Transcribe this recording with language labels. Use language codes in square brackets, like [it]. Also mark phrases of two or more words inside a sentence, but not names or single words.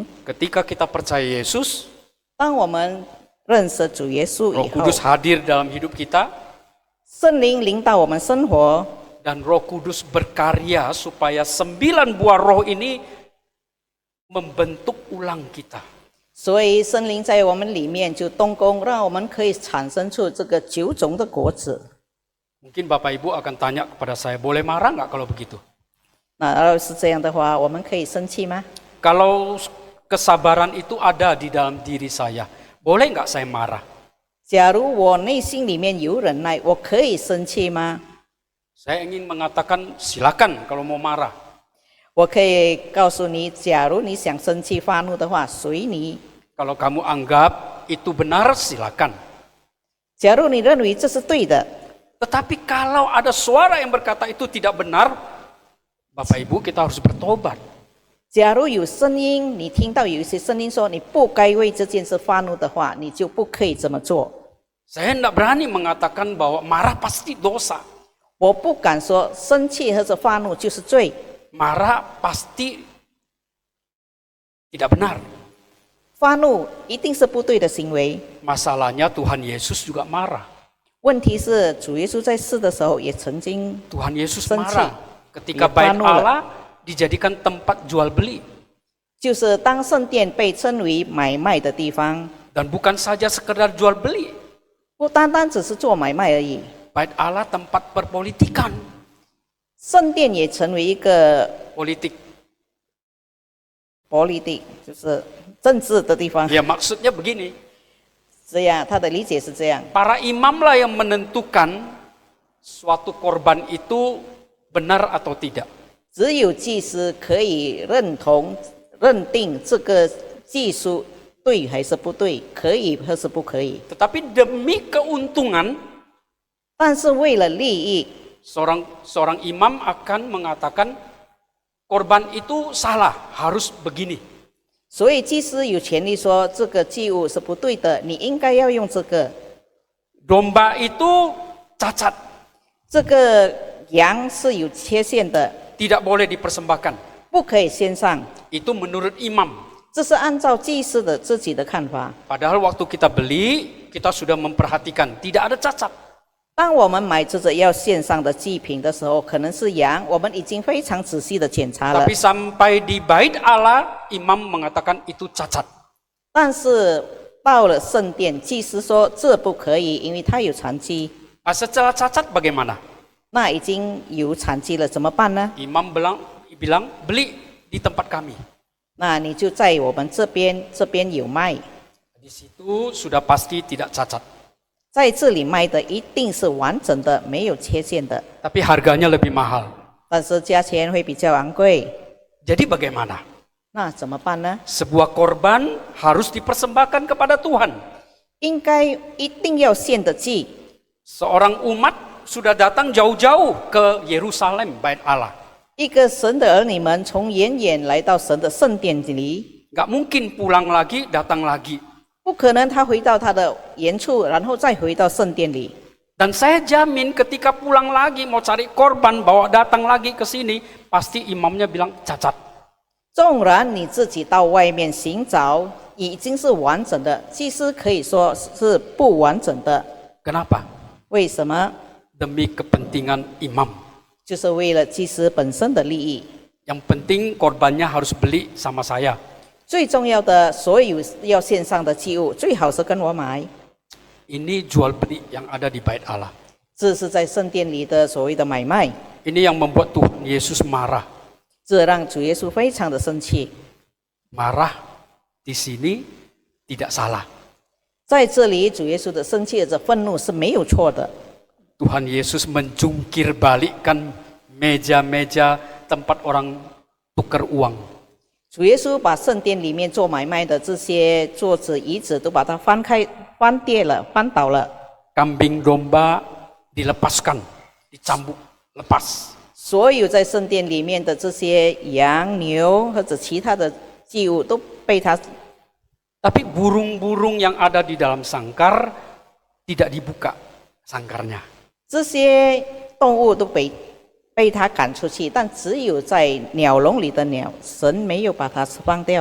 [id] Ketika kita percaya Yesus, [zh] 当我们认识主耶稣 [id] Roh [zh] 以后， [id] Kudus hadir dalam hidup kita, [zh] 圣灵领导我们生活， [id] dan Roh Kudus berkarya supaya 9 buah roh ini membentuk ulang kita. [zh] 所以圣灵在我们里面就动工，让我们可以产生出这个9种的果子。 [id] Mungkin Bapak Ibu akan tanya kepada saya, boleh marah nggak kalau begitu? [zh] 那要是这样的话，我们可以生气吗？ [id] Kalau kesabaran itu ada di dalam diri saya, boleh nggak saya marah? [zh] 假如我内心里面有忍耐，我可以生气吗？ [id] Saya ingin mengatakan silakan kalau mau marah. [zh] 我可以告诉你，假如你想生气发怒的话，随你。 [id] Kalau kamu anggap itu benar, silakan. [zh] 假如你认为这是对的， [id] Tetapi kalau ada suara yang berkata itu tidak benar, Bapak Ibu kita harus bertobat. [zh] 假如有声音，你听到有一些声音说你不该为这件事发怒的话，你就不可以这么做。 [id] Saya tidak berani mengatakan bahwa marah pasti dosa. [zh] 我不敢说生气或者发怒就是罪， [id] Marah pasti tidak benar. [zh] 发怒一定是不对的行为。 [id] Masalahnya Tuhan Yesus juga marah. [zh] 问题是主耶稣在世的时候也曾经 [id] Tuhan Yesus Sensi. marah ketika Dia bait panu Allah dijadikan tempat jual beli. [zh] 就是当圣殿被称为买卖的地方， [id] Dan bukan saja sekedar jual beli. [zh] 不单单只是做买卖而已， [id] Bait Allah tempat perpolitikan. [zh] 圣殿也成为一个 [id] Politik. [zh] politik，就是政治的地方。 [id] Ya maksudnya begini. [zh] 这样，他的理解是这样。 [id] Para imamlah yang menentukan suatu korban itu benar atau tidak. [zh] 只有祭司可以认定这个技术对还是不对，可以还是不可以。 [id] Tetapi demi keuntungan [zh] 但是为了利益， [id] Seorang imam akan mengatakan korban itu salah, harus begini. [zh] 所以祭司有权利说这个祭物是不对的，你应该要用这个。 [id] Domba itu cacat, [zh] 这个羊是有缺陷的， [id] tidak boleh dipersembahkan. [zh] 不可以献上。 [id] Itu menurut imam. [zh] 这是按照祭司的自己的看法。 [id] Padahal waktu kita beli, kita sudah memperhatikan, tidak ada cacat. [zh] 当我们买这个要献上的祭品的时候，可能是羊，我们已经非常仔细的检查了。 [id] Tapi sampai di bait Allah, imam mengatakan itu cacat. [zh] 但是到了圣殿，祭司说这不可以，因为他有残疾。 [id] Secara cacat bagaimana? [zh] 那已经有残疾了，怎么办呢？ [id] Imam bilang beli di tempat kami. [zh] 那你就在我们这边有卖， [id] Di situ sudah pasti tidak cacat. [zh] 在这里卖的一定是完整的，没有缺陷的， [id] Tapi harganya lebih mahal. [zh] 但是价钱会比较昂贵。 [id] Jadi bagaimana? [zh] 那怎么办呢？ [id] Sebuah korban harus dipersembahkan kepada Tuhan. [zh] 应该一定要献的祭。 [id] Seorang umat sudah datang jauh-jauh ke Yerusalem, bait Allah. [zh] 一个神的儿女们从远远来到神的圣殿里， [id] Nggak mungkin pulang lagi, datang lagi. [zh] 不可能他回到他的原处，然后再回到圣殿里。 [id] Dan saya jamin ketika pulang lagi mau cari korban, bawa datang lagi ke sini, pasti imamnya bilang cacat. [zh] 纵然你自己到外面寻找，已经是完整的，祭司可以说是不完整的。 [id] Kenapa? [zh] 为什么？ [id] Demi kepentingan imam. [zh] 就是为了祭司本身的利益。 [id] Yang penting korbannya harus beli sama saya. [zh] 最重要的，所有要献上的祭物，最好是跟我买。 [id] Ini jual beli yang ada di bait Allah. [zh] 这是在圣殿里的所谓的买卖， [id] Ini yang membuat Tuhan Yesus marah. [zh] 这让主耶稣非常的生气。 [id] Marah di sini tidak salah. [zh] 在这里，主耶稣的生气的愤怒是没有错的。 [id] Tuhan Yesus menjungkir balikkan meja-meja tempat orang tukar uang. [zh] 主耶稣把圣殿里面做买卖的这些桌子、椅子都把它翻倒了。 [id] Kambing domba dilepaskan, dicambuk, lepas. [zh] 所有在圣殿里面的这些羊、牛或者其他的祭物都被他， [id] Tapi burung-burung yang ada di dalam sangkar tidak dibuka sangkarnya. [zh] 这些动物都被他赶出去，但只有在鸟笼里的鸟，神没有把它放掉。